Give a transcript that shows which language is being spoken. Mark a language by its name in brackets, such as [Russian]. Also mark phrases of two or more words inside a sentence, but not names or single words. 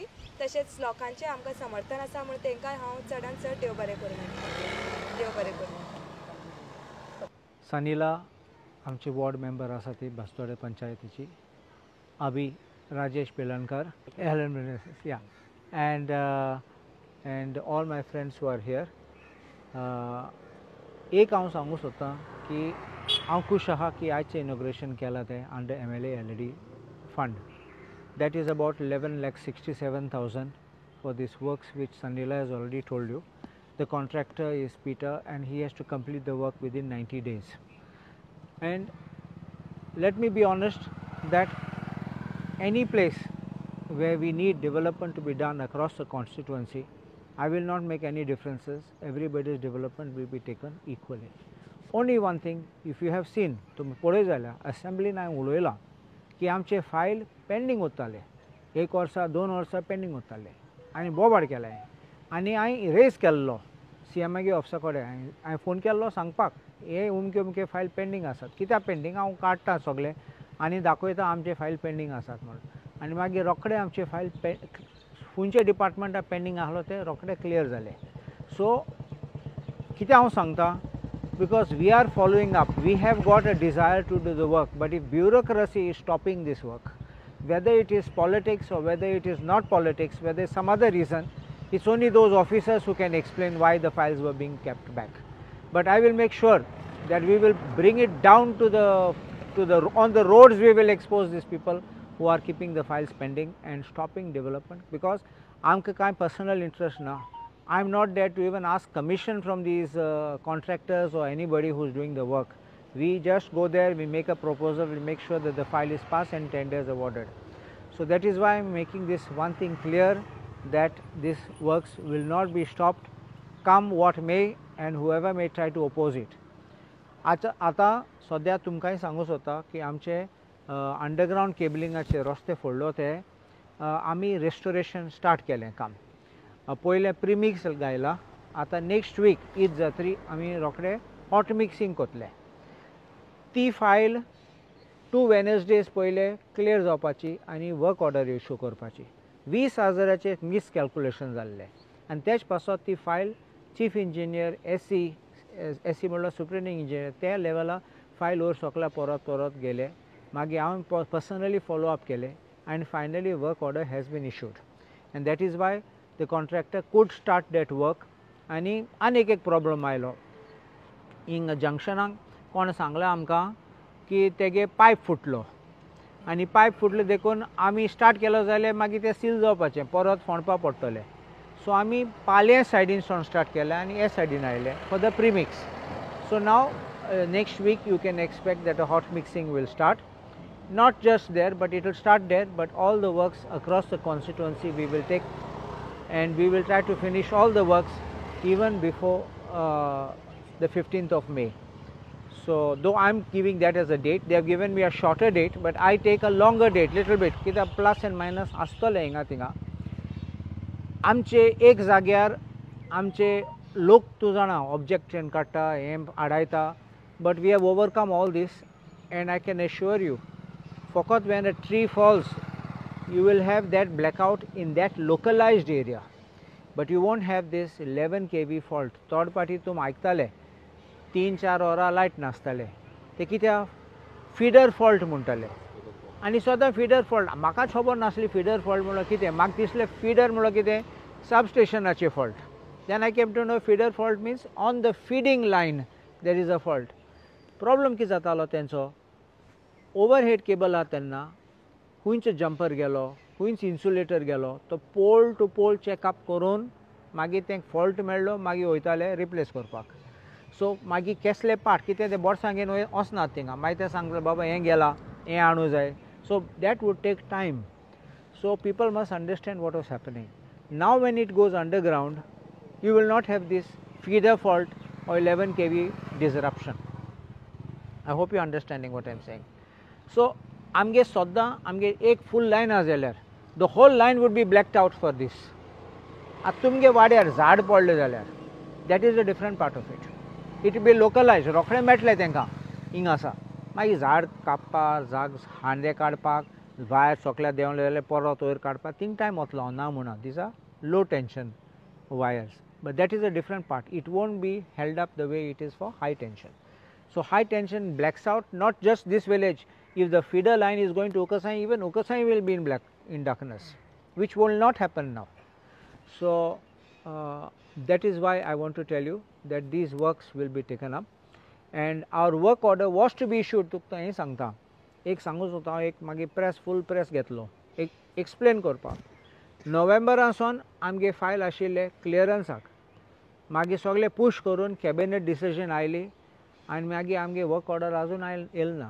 [Konkani] तशेंच लोकांचें आमकां समर्थन आसा म्हूण तांकां हांव चडान चड देव बरें करूं म्हणटा. देव बरें करूं. सनीला आमची वॉर्ड मेंबर आसा ती बस्तोडे पंचायतीची अभी राजेश पेलणकर या [English] and all my friends who are here. [Konkani] एक हांव सांगू सोदतां की हांव खूश आहा की आयचें इनॉग्रेशन केलां तें [English] under MLA LED fund. That is about 11,67,000 for this works which Sanila has already told you. The contractor is Peter and he has to complete the work within 90 days. And let me be honest that any place where we need development to be done across the constituency, I will not make any differences. Everybody's development will be taken equally. Only one thing, if you have seen, [Konkani] तुमी पळय जाल्यार असेंब्लीन हांवें उलयलां की आमचे फायल पेंडींग उरताले, 1 वर्सा 2 वर्सां पेंडींग उरताले आनी बोबाड केलें आनी हांवें रेज केल्लो CMA ऑफिसा कडेन हांवें फोन केल्लो सांगपाक हे अमके अमके फायल पेंडींग आसात. कित्याक पेंडींग हांव काडटां सगळें आनी दाखयता आमचे फायल पेंडींग आसात म्हणून आनी मागीर रोखडे आमचे फायल खंयचे डिपार्टमेंटा पेंडींग आसलो ते रोखडे क्लियर जाले. [English] सो [Konkani] कितें हांव सांगता [English] because we are following up, we have got a desire to do the work, but if bureaucracy is stopping this work, whether it is politics or whether it is not politics, whether some other reason, It's only those officers who can explain why the files were being kept back. But I will make sure that we will bring it down to the on the roads. We will expose these people who are keeping the files pending and stopping development, because [Konkani] आमकां कांय [English] personal interest ना. I am not there to even ask commission from these contractors or anybody who is doing the work. We just go there, we make a proposal, we make sure that the file is passed and tenders awarded. So that is why I am making this one thing clear, that this works will not be stopped, come what may, and whoever may try to oppose it. [Konkani] आता सद्या तुमकांय सांगूं सोदता की आमचे अंडरग्राउंड केबलिंगाचे रस्ते फोडलो ते आमी रेस्टोरेशन स्टार्ट केलें काम. पयलें प्रीमिक्स गायला, आतां [English] next week [Konkani] ईद जातरी आमी रोखडे [English] hot mixing [Konkani] कोतले. ती फायल 2 वेनसडेज पयले क्लियर जावपाची आनी [English] work order issue [Konkani] करपाची. 20,000चे [English] miscalculation [Konkani] जाल्ले आनी तेच पासत ती फायल [English] chief engineer [Konkani] एसी म्हणल्यार [English] superintending engineer [Konkani] त्या लेवला फायल वयर सकला परत गेले. मागीर हांवें [English] personally follow up केले and finally work order has been issued, and that is why the contractor could start that work. [Konkani] आनी आनीक एक प्रॉब्लम आयलो हिंग जंक्शनाक. कोण सांगलें आमकां की तेगे पायप फुटलो आनी पायप फुटलो देखून आमी स्टार्ट केलो जाल्यार मागीर तें सील जावपाचें, परत फोंडपा पडटलें. सो आमी पालये सायडीन सावन स्टार्ट केलें आनी हे सायडीन आयले [English] for the premix. so now next week you can expect that a hot mixing will start. Not just there, but it will start there, but all the works across the constituency we will take, and we will try to finish all the works even before the 15th of May. So though I am giving that as a date, they have given me a shorter date, but I take a longer date little bit, कित्याक plus and minus [Konkani] आसतले हिंगा थिंगा. आमचे एक जाग्यार आमचे लोक तूं जाणा ऑब्जेक्शन काडटा हें आडायता, [English] but we have overcome all this, and I can assure you, फकत when a tree falls you will have that blackout in that localized area, but you won't have this 11 kV fault. third party [Konkani] तुम आयकताले 3-4 वरां लायट नासताले, ते कित्याक [English] feeder fault [Konkani] म्हणटाले. आनी सदां [English] feeder fault [Konkani] म्हाका खबर नासली [English] feeder fault [Konkani] म्हणल्यार कितें. म्हाका दिसलें फिडर म्हणल्यार कितें सबस्टेशनाचे फॉल्ट. [English] then I came to know feeder fault means on the feeding line there is a fault. [Konkani] प्रॉब्लम कितें जातालो तेंचो, [English] overhead cable [Konkani] आहा तेन्ना खूंयच जंपर गेलो, खूंयच इन्सुलेटर गेलो, तो [English] pole to pole checkup [Konkani] करून मागीर तें फॉल्ट मेळ्ळो, मागीर वयताले रिप्लेस करपाक. सो मागीर केसले पार्ट कितें ते बोर्डसां घेवन वचनात थिंगा, मागीर ते सांगता बाबा हें गेलां हें हाडूं जाय. [English] so that would take time. so people must understand what was happening. now when it goes underground you will not have this feeder fault or 11 kV disruption. I hope you are understanding what I am saying. So [Konkani] आमगे सद्दां आमगे एक फूल लायन आहा जाल्यार [English] the whole line would be blacked out for this. [Konkani] आतां तुमगे वाड्यार झाड पडलें जाल्यार [English] that is a different part of it. it be localise, [Konkani] रोखडें मेळटलें तांकां हिंगा आसा. मागीर झाड कापपाक, हांडे काडपाक, भायर सोकल्यार देंवले जाल्यार परत वयर काडपाक थिंग टायम वतलो ना म्हणा. [English] these are low tension wires, but that is a different part. It won't be held up the way it is for high tension. So high tension blacks out not just this village. If the feeder line is going to Ukasai, even Ukasai will be in darkness, which will not happen now. So that is why I want to tell you that these works will be taken up, and our work order was to be issued. [Konkani] तुका हें सांगता, एक सांगूच होता, एक मागीर प्रेस [English] full press [Konkani] घेतलो एक एक्सप्लेन करपाक. नोव्हेंबरासून आमगे फायल आशिल्ले क्लियरन्साक, मागीर सगळे पुश करून [English] cabinet decision [Konkani] आयली आनी मागीर आमगे [English] work order [Konkani] आजून येल ना.